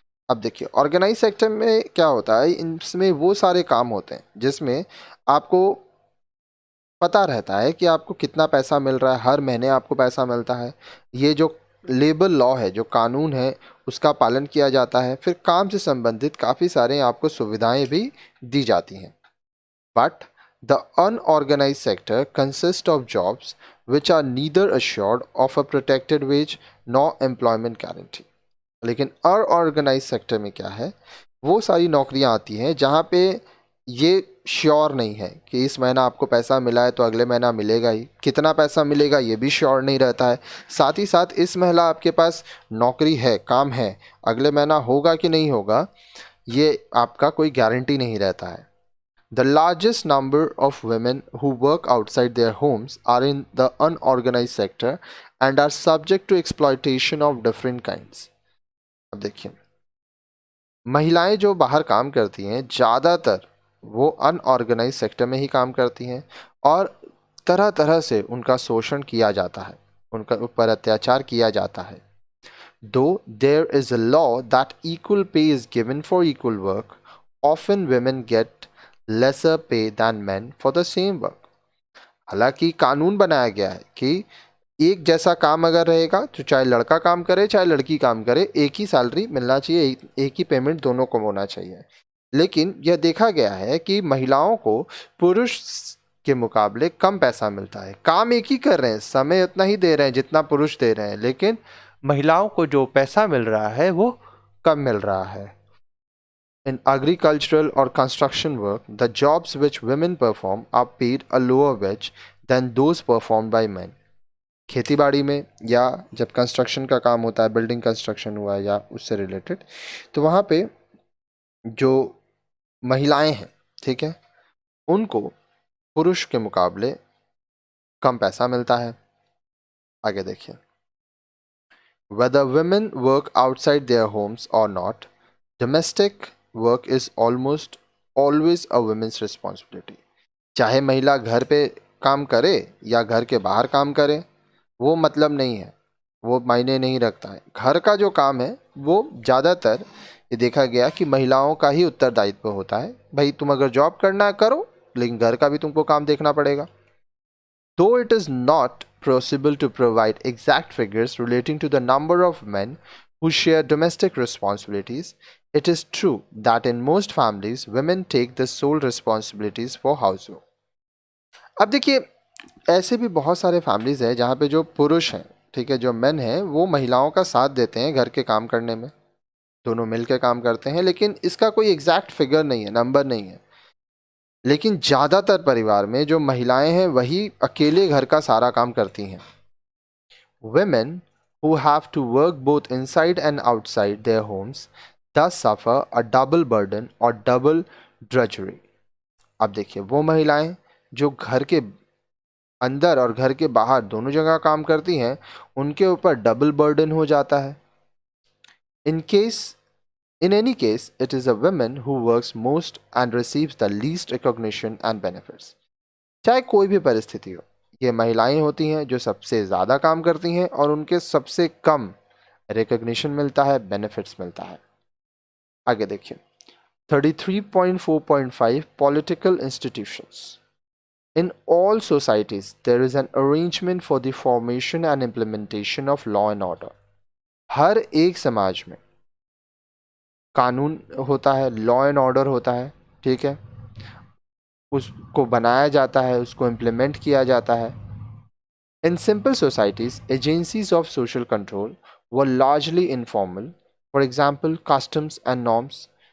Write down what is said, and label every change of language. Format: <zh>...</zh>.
<hi>अब देखिए, organise sector में क्या होता है, इसमें वो सारे काम होते हैं जिसमें आपको पता रहता है कि आपको कितना पैसा मिल रहा है, हर महीने आपको पैसा मिलता है. ये जो लेबर लॉ है, जो कानून है, उसका पालन किया जाता है. फिर काम से संबंधित काफ़ी सारे आपको सुविधाएं भी दी जाती हैं.</hi> <en>But the unorganise sector consist of jobs which are neither assured of a protected wage nor employment guarantee.</en> <hi>लेकिन अनऑर्गेनाइज सेक्टर में क्या है, वो सारी नौकरियां आती हैं जहां पे ये श्योर नहीं है कि इस महीना आपको पैसा मिला है तो अगले महीना मिलेगा ही, कितना पैसा मिलेगा ये भी श्योर नहीं रहता है। साथ ही साथ इस महीना आपके पास नौकरी है, काम है, अगले महीना होगा कि नहीं होगा ये आपका कोई गारंटी नहीं रहता है।</hi> <en>The largest number of women who work outside their homes are in the unorganized sector and are subject to exploitation of different kinds.</en> <hi>अब देखिए, महिलाएं जो बाहर काम करती हैं ज़्यादातर वो अनऑर्गेनाइज सेक्टर में ही काम करती हैं और तरह तरह से उनका शोषण किया जाता है, उनका ऊपर अत्याचार किया जाता है।</hi> <en>Though there is a law that equal pay is given for equal work, often women get lesser pay than man for the same work.</en> <hi>हालांकि कानून बनाया गया है कि एक जैसा काम अगर रहेगा तो चाहे लड़का काम करे चाहे लड़की काम करे, एक ही सैलरी मिलना चाहिए, एक ही पेमेंट दोनों को होना चाहिए। लेकिन यह देखा गया है कि महिलाओं को पुरुष के मुकाबले कम पैसा मिलता है। काम एक ही कर रहे हैं, समय उतना ही दे रहे हैं जितना पुरुष दे रहे हैं, लेकिन महिलाओं को जो पैसा मिल रहा है वो कम मिल रहा है।</hi> <en>In agricultural or construction work, the jobs which women perform are paid a lower wage than those performed by men.</en> <hi>खेती बाड़ी में या जब कंस्ट्रक्शन का काम होता है, बिल्डिंग कंस्ट्रक्शन हुआ या उससे रिलेटेड, तो वहाँ पे जो महिलाएं हैं, ठीक है, उनको पुरुष के मुकाबले कम पैसा मिलता है। आगे देखिए,</hi> <en>whether women work outside their homes or not, domestic work is almost always a women's responsibility.</en> <hi>चाहे महिला घर पे काम करे या घर के बाहर काम करे, वो मतलब नहीं है, वो मायने नहीं रखता है। घर का जो काम है वो ज़्यादातर ये देखा गया कि महिलाओं का ही उत्तरदायित्व होता है। भाई तुम अगर जॉब करना है करो, लेकिन घर का भी तुमको काम देखना पड़ेगा।</hi> <en>Though it is not possible to provide exact figures relating to the number of men who share domestic responsibilities, it is true that in most families women take the sole responsibilities for household.</en> <hi>अब देखिए, ऐसे भी बहुत सारे families हैं जहाँ पे जो पुरुष हैं, ठीक है, जो मेन हैं, वो महिलाओं का साथ देते हैं घर के काम करने में, दोनों मिल के काम करते हैं, लेकिन इसका कोई एग्जैक्ट फिगर नहीं है, नंबर नहीं है। लेकिन ज़्यादातर परिवार में जो महिलाएं हैं वही अकेले घर का सारा काम करती हैं।</hi> <en>Women who have to work both inside and outside their homes thus suffer a double burden or double drudgery.</en> <hi>अब देखिए, वो महिलाएं जो घर के अंदर और घर के बाहर दोनों जगह काम करती हैं, उनके ऊपर डबल बर्डन हो जाता है।</hi> <en>In any case, it is a woman who works most and receives the least recognition and benefits.</en> <hi>चाहे कोई भी परिस्थिति हो, ये महिलाएं होती हैं जो सबसे ज़्यादा काम करती हैं और उनके सबसे कम रिकग्निशन मिलता है, बेनिफिट्स मिलता है। आगे देखिए, 33.4.5</hi> <en>Political institutions. In all societies, there is an arrangement for the formation and implementation of law and order.</en> <hi>हर एक समाज में कानून होता है, लॉ एंड ऑर्डर होता है, ठीक है, उसको बनाया जाता है, उसको इम्प्लीमेंट किया जाता है।</hi> <en>In simple societies, agencies of social control were largely informal, for example customs and norms.</en>